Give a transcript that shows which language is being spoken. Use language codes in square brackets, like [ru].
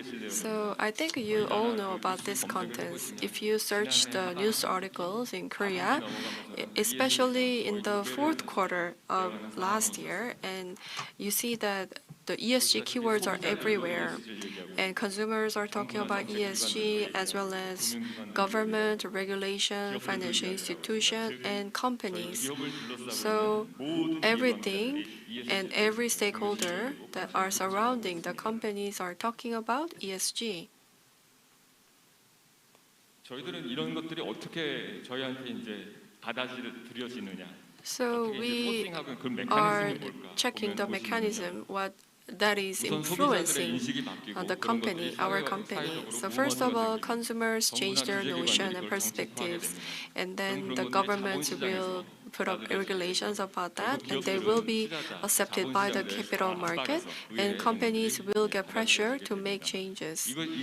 [en] So I think you all know about this contents. If you search the news articles in Korea, especially in the fourth quarter of last year, and you see that the ESG keywords are everywhere, and consumers are talking about ESG as well as government, regulation, financial institution, and companies. So everything and every stakeholder that are surrounding the companies are talking about ESG. [ko] 저희들은 이런 것들이 어떻게 저희한테 이제 받아들여지느냐. [en] So we are checking the mechanism, what that is influencing the company, our company. So first of all, consumers change their notion and perspectives, and then the government will put up regulations about that, and they will be accepted by the capital market, and companies will get pressure to make changes.